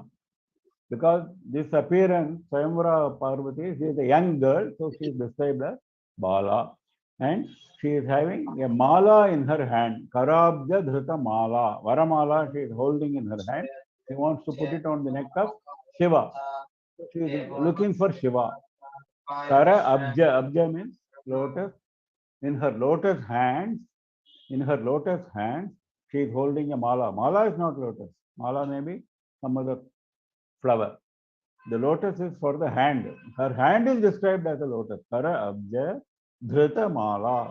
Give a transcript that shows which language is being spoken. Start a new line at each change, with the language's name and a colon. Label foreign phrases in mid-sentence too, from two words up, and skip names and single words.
English: Because this appearance, Swayamvara Parvati, she is a young girl, so she is described as Bala. And she is having a mala in her hand.
Sanskrit: Karabja Dhrita Mala.
English: Varamala she is holding in her hand. She wants to put it on the neck of Shiva. She is looking for Shiva.
Sanskrit: Kara Abja.
English: Abja means lotus. In her lotus hands, in her lotus hands, she is holding a mala. Mala is not lotus. Mala may be some other flower. The lotus is for the hand. Her hand is described as a lotus.
Sanskrit: Kara Abja Dhrita Mala.